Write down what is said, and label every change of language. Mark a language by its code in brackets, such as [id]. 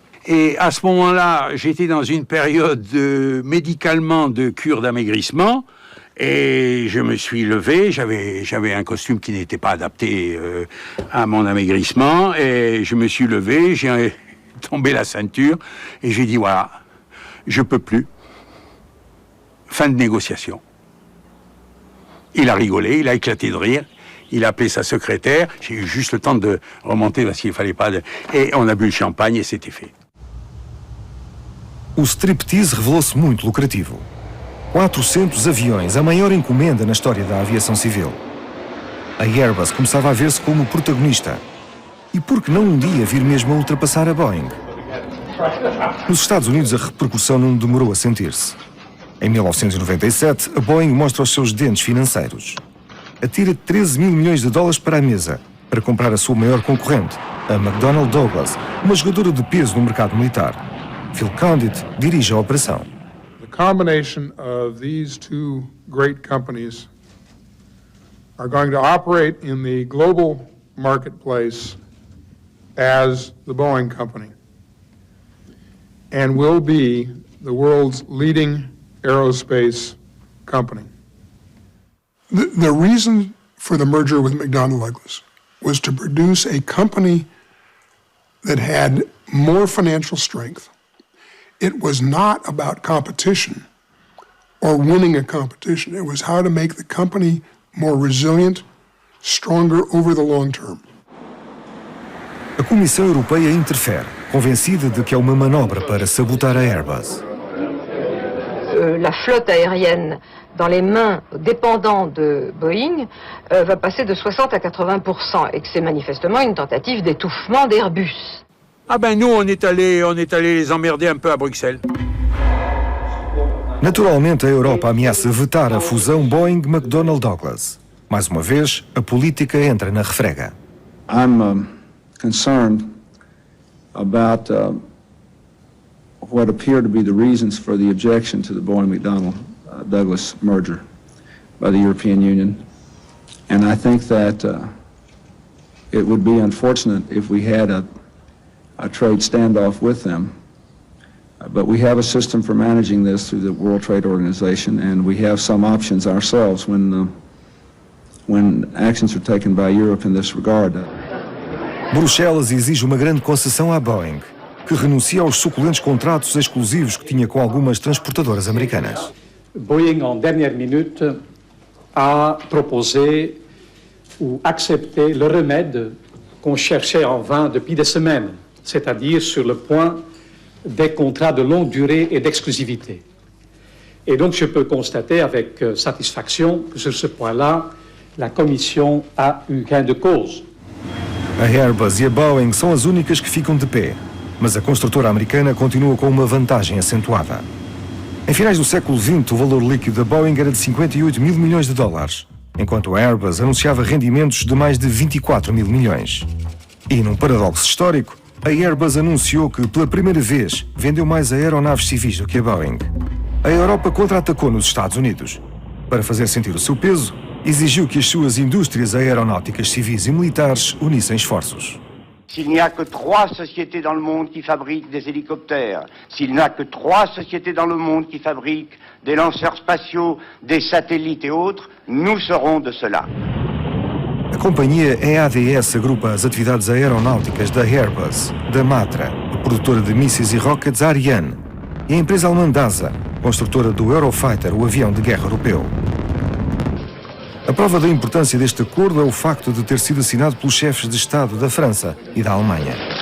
[fr] Et à ce moment-là, j'étais dans une période médicalement de cure d'amaigrissement, et je me suis levé, j'avais un costume qui n'était pas adapté à mon amaigrissement, et je me suis levé, j'ai tombé la ceinture, et j'ai dit voilà, je peux plus. Fin de négociation. Il a rigolé, il a éclaté de rire, il a appelé sa secrétaire, j'ai eu juste le temps de remonter parce qu'il fallait pas... Et on a bu le champagne et c'était fait. [pt] O striptease revelou-se muito lucrativo. 400 aviões, a maior encomenda na história da aviação civil. A Airbus começava a ver-se como protagonista. E por que não um dia vir mesmo a ultrapassar a Boeing? Nos Estados Unidos, a repercussão não demorou a sentir-se. Em 1997, a Boeing mostra os seus dentes financeiros. Atira 13 mil milhões de dólares para a mesa para comprar a sua maior concorrente, a McDonnell Douglas, uma jogadora de peso no mercado militar. Phil Condit dirige a operação. [en] The combination of these two great companies are going to operate in the global marketplace as the Boeing Company and will be the world's leading aerospace company. The reason for the merger with McDonnell Douglas was to produce a company that had more financial strength. It was not about competition or winning a competition. It was how to make the company more resilient, stronger over the long term. [pt] A Comissão Europeia interfere, convencida de que é uma manobra para sabotar a Airbus. [fr] La flotte aérienne dans les mains dépendants de Boeing va passer de 60 à 80%, et que c'est manifestement une tentative d'étouffement d'Airbus. Ah ben nous, on est allé les emmerder un peu à Bruxelles. [pt] Naturalmente, a Europa ameaça vetar a fusão Boeing-McDonnell Douglas. Mais uma vez, a política entra na refrega. [en] I'm concerned about what appear to be the reasons for the objection to the Boeing-McDonnell Douglas merger by the European Union. And I think that it would be unfortunate if we had a trade standoff with them But we have a system for managing this through the World Trade Organization, and we have some options ourselves when actions are taken by Europe in this regard. [pt] Bruxelas exige uma grande concessão à Boeing, que renuncia aos suculentos contratos exclusivos que tinha com algumas transportadoras americanas. [fr] Boeing, en dernière minute, a proposé ou accepté le remède qu'on cherchait en vain depuis des semaines, c'est-à-dire sur le point des contrats de longue durée et d'exclusivité. Et donc je peux constater avec satisfaction que sur ce point-là, la Commission a eu gain de cause. [pt] A Airbus e a Boeing são as únicas que ficam de pé, mas a construtora americana continua com uma vantagem acentuada. Em finais do século XX, o valor líquido da Boeing era de 58 mil milhões de dólares, enquanto a Airbus anunciava rendimentos de mais de 24 mil milhões. E num paradoxo histórico, a Airbus anunciou que, pela primeira vez, vendeu mais aeronaves civis do que a Boeing. A Europa contra-atacou nos Estados Unidos. Para fazer sentir o seu peso, exigiu que as suas indústrias aeronáuticas civis e militares unissem esforços. [fr] S'il n'y a que 3 sociétés dans le monde qui fabriquent des hélicoptères, s'il n'y a que 3 sociétés dans le monde qui fabriquent des lanceurs spatiaux, des satellites et autres, nous serons de cela. [pt] A companhia EADS agrupa as atividades aeronáuticas da Airbus, da Matra, a produtora de mísseis e rockets Ariane, e a empresa alemã DASA, construtora do Eurofighter, o avião de guerra europeu. A prova da importância deste acordo é o facto de ter sido assinado pelos chefes de Estado da França e da Alemanha.